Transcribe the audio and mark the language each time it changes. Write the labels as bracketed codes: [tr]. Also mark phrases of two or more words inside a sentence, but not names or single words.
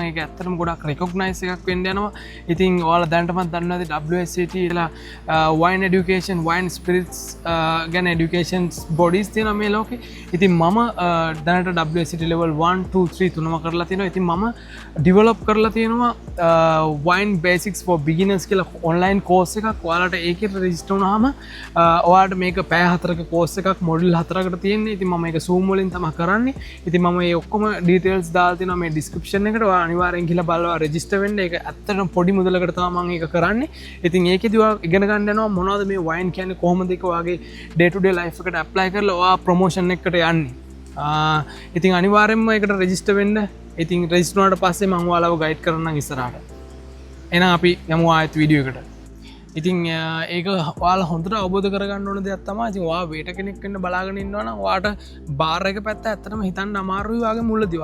[si] ඒක ඇත්තටම ගොඩක් රෙකොග්නයිස් එකක් වෙන්න යනවා. ඉතින් ඔයාලා දැනටම දන්නවා WSET කියලා [en] wine education, wine spirits [si] ගැන [en] education bodies [si] තියෙනවා මේ ලෝකේ. ඉතින් මම දැනට WSET level 1 2 3 තුනම කරලා තියෙනවා. ඉතින් මම ඩෙවලොප් කරලා තියෙනවා [en] wine basics for beginners [si] කියලා [en] online course [si] එකක්. ඔයාලට ඒකේ රෙජිස්ටර් වුණාම ඔයාලට මේක පැය 4ක course එකක් මොඩියුල් 4කට තියෙන්නේ. ඉතින් මම ඒක Zoom වලින් තමයි කරන්නේ. ඉතින් මම මේ ඔක්කොම details දාලා තියෙනවා මේ description එකට. ඔයා අනිවාර්යෙන් ගිහලා බලලා register වෙන්න. ඒක ඇත්තටම පොඩි මුදලකට තමයි මම ඒක කරන්නේ. ඉතින් ඒකෙදි ඔයා ඉගෙන ගන්න යනවා මොනවද මේ wine කියන්නේ, කොහොමද ඒක ඔයාගේ [en] day to day life [si] එකට apply කරලා ඔයා promotion එකකට යන්නේ. ඉතින් අනිවාර්යෙන්ම ඒකට register වෙන්න. ඉතින් රෙජිස්ටර් වුණාට පස්සේ මම ඔයාලව ගයිඩ් කරන්නම් ඉස්සරහට. එහෙනම් අපි යමු ආයෙත් වීඩියෝ එකට. ඉතින් ඒක ඔයාලා හොඳට අවබෝධ කරගන්න ඕන දෙයක් තමයි. ඉතින් ඔයා වේටර් කෙනෙක් වෙන්න බලාගෙන ඉන්නවා නම් ඔයාට බාර් එක පැත්ත ඇත්තටම හිතන්න අමාරුයි වගේ මුලදී.